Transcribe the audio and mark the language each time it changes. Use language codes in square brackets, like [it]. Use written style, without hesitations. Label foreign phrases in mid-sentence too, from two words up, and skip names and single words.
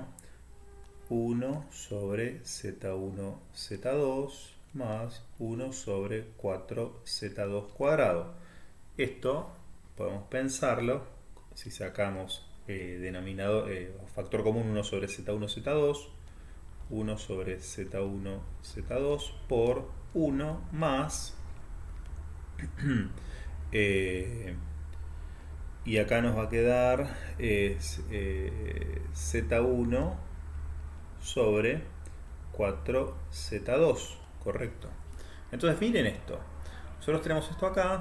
[es] 1 sobre z1 z2 más 1 sobre 4z2 cuadrado. Esto podemos pensarlo si sacamos denominador factor común 1 sobre z1 z2, 1 sobre z1 z2 por 1 más y acá nos va a quedar z1 sobre 4z2, correcto. Entonces miren esto, nosotros tenemos esto acá.